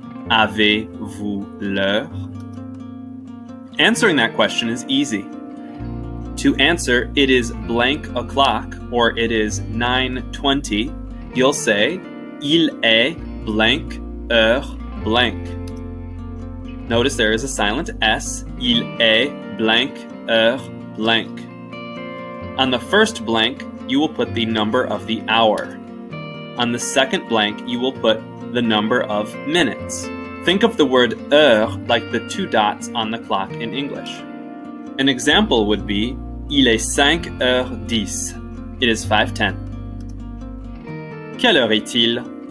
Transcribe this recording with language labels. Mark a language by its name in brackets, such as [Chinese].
[French] Avez-vous l'heure? [English] Answering that question is easy. To answer, it is blank o'clock, or it is 9:20, you'll say, [French] Il est blank heure blank. [English] Notice there is a silent S. [French] Il est blank heure blank. [English] On the first blank, you will put the number of the hour. On the second blank, you will put the number of minutes. Think of the word heure like the two dots on the clock in English. An example would be [French] Il est 5h10. [English] It is 5:10. [French] Quelle heure est-il?